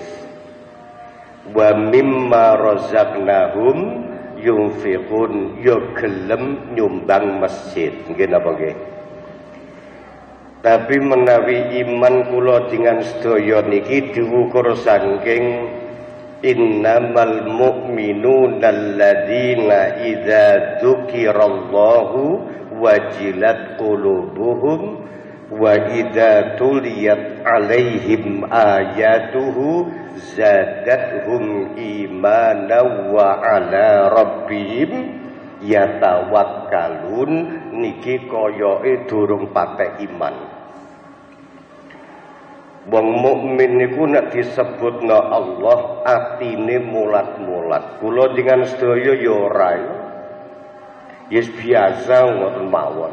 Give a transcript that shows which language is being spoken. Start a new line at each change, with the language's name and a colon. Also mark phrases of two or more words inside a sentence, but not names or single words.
Arabic: ومما رزقناهم ينفقون
Javanese: yo gelem nyumbang masjid. Nggih napa nggih? Tapi menawi iman kula dengan sedaya niki diukur saking
Arabic: إنما المؤمنون الذين إذا ذكر الله وجلت قلوبهم وإذا تليت عليهم آياته زادتهم إيمانا وعلى ربهم يتوكلون.
Javanese: Niki koyoke durung patek iman. Wong mukmin niku nek disebutna Allah atine mulat-mulat. Kula dengan sedaya ya ora. Yes biasa ngoten mawon.